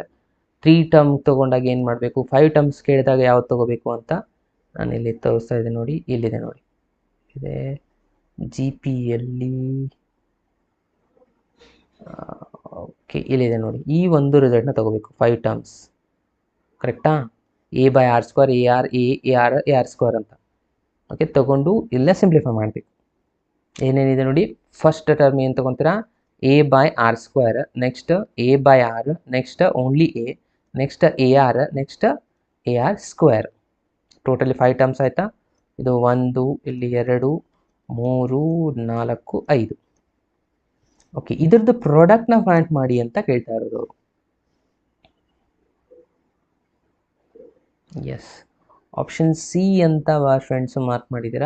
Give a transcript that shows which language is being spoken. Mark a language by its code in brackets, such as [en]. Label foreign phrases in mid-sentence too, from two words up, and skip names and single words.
[kn] 3 ಟರ್ಮ್ ತೊಗೊಂಡಾಗ ಏನು ಮಾಡಬೇಕು, 5 ಟರ್ಮ್ಸ್ ಕೇಳಿದಾಗ ಯಾವ್ದು ತೊಗೋಬೇಕು ಅಂತ ನಾನು ಇಲ್ಲಿ ತೋರಿಸ್ತಾ ಇದ್ದೀನಿ ನೋಡಿ. ಇಲ್ಲಿದೆ ನೋಡಿ, ಇದೆ ಜಿ ಪಿಯಲ್ಲಿ. ಓಕೆ, ಇಲ್ಲಿದೆ ನೋಡಿ. ಈ ಒಂದು ರಿಸಲ್ಟ್ನ ತೊಗೋಬೇಕು 5 ಟರ್ಮ್ಸ್. ಕರೆಕ್ಟಾ? A/R², AR ಅಂತ. ಓಕೆ, ತಗೊಂಡು ಇಲ್ಲೇ ಸಿಂಪ್ಲಿಫೈ ಮಾಡಬೇಕು. ಏನೇನಿದೆ ನೋಡಿ, [en] first term [kn] ಏನು ತೊಗೊತೀರಾ, A/R², ನೆಕ್ಸ್ಟ್ A/R, [en] next only A, [kn] ನೆಕ್ಸ್ಟ್ AR, ನೆಕ್ಸ್ಟ್ AR². [en] totally 5 terms [kn] ಆಯಿತಾ. ಇದು 1, ಇಲ್ಲಿ 2, 3, 4, 5. ಓಕೆ, ಇದ್ರದ್ದು ಪ್ರಾಡಕ್ಟ್ನ ಫೈಂಡ್ ಮಾಡಿ ಅಂತ ಕೇಳ್ತಾ ಇರೋದು. ಎಸ್, [en] option C [kn] ಅಂತ [en] friends mark [kn] ಮಾಡಿದ್ದೀರಾ.